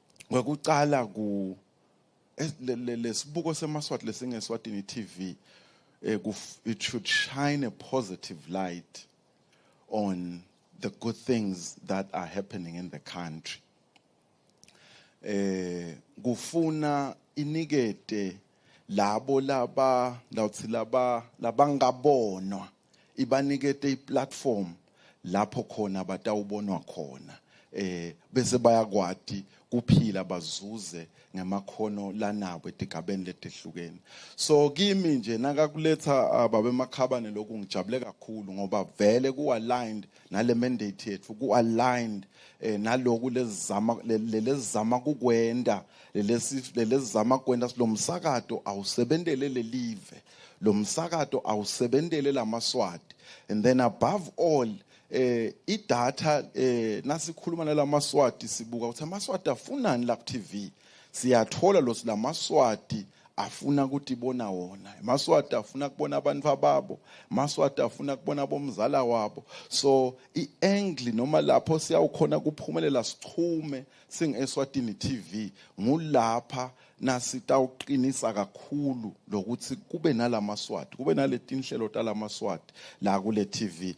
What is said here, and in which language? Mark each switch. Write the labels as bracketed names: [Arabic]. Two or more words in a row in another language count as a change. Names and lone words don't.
[Swati] kwekucala ku lesibuko semaswati lesingeSwatini TV [English] it should shine a positive light on the good things that are happening in the country. [Swati] Gufuna inikete labo labangabonwa ibanikete iplatform lapho khona batawubonwa khona bese bayakwati kuphila bazuze ngemakhono lanabo etigabeni letehlukene. So kimi nje nakakuletha babe Makhabane lokhu ngijabule kakhulu ngoba vele ku-aligned nale mandate yethu, ku-aligned naloku lezizama kukwenda lelezizama kwenda lo msakato awusebentele lelive, lo msakato awusebentele lamaswati. [English] And then above all [Swati] idatha nasikhuluma nalamaswati sibuka ukuthi amaswati afunani la TV, siyathola lo lamaswati afuna ukuthi ibona wona, amaswati afuna kubona abantu ababo, amaswati afuna kubona bomzala wabo. So iangle noma lapho siyawukhona kuphumelela sichume singeSwatini TV ngulapha nasitawuqinisa kakhulu lokuthi kube nalamaswati, kube naletinhlelo talamaswati la kule TV.